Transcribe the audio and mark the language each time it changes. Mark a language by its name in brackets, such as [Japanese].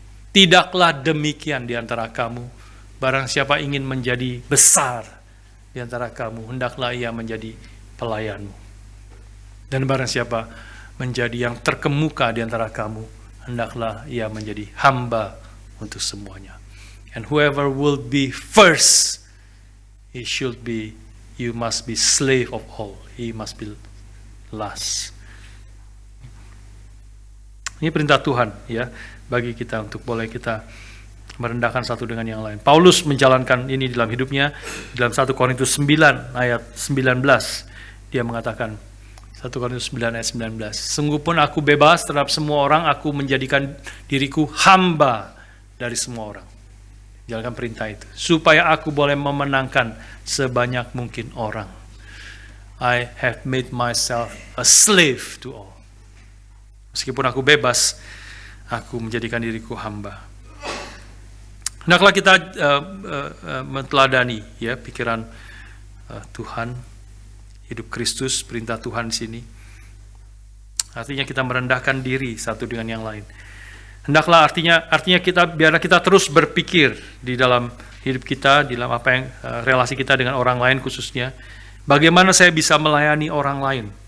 [Indonesian] Tidaklah demikian di antara kamu. Barang siapa ingin menjadi besar di antara kamu, hendaklah ia menjadi pelayanmu. Dan barang siapa menjadi yang terkemuka di antara kamu, hendaklah ia menjadi hamba untuk semuanya. [English] And whoever will be first, you must be slave of all. He must be last. [Indonesian] Ini perintah Tuhan ya bagi kita untuk boleh kita merendahkan satu dengan yang lain. Paulus menjalankan ini dalam hidupnya dalam 1 Korintus 9 ayat 19. Dia mengatakan 1 Korintus 9 ayat 19. Sungguh pun aku bebas terhadap semua orang, aku menjadikan diriku hamba dari semua orang. Jalankan perintah itu supaya aku boleh memenangkan sebanyak mungkin orang. [English] I have made myself a slave to all. [Indonesian] Meskipun aku bebas, aku menjadikan diriku hamba. Hendaklah kita menteladani ya pikiran Tuhan, hidup Kristus, perintah Tuhan di sini. Artinya kita merendahkan diri satu dengan yang lain. Hendaklah artinya biarlah kita terus berpikir di dalam hidup kita, di dalam apa yang relasi kita dengan orang lain khususnya, bagaimana saya bisa melayani orang lain.